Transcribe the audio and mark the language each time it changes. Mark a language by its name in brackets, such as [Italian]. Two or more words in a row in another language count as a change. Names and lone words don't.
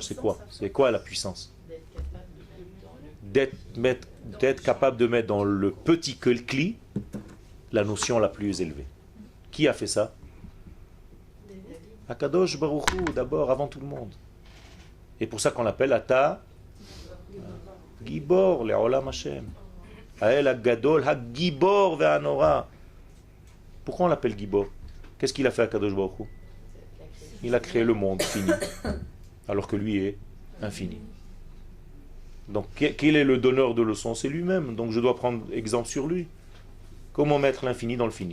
[French] C'est quoi? C'est quoi la puissance? D'être capable de mettre dans le petit cli la notion la plus élevée. Qui a fait ça? Akadosh Baruch Hu, d'abord, avant tout le monde. Et pour ça qu'on l'appelle [Hebrew] אתה גבור לעולם ה. האל הגדול הגבור והנורא. [French] Pourquoi on l'appelle Gibor? Qu'est-ce qu'il a fait à Kadosh Baruch Hu? Il a créé le monde fini, alors que lui est infini. Donc quel est le donneur de leçons? C'est lui-même. Donc je dois prendre exemple sur lui. Comment mettre l'infini dans le fini?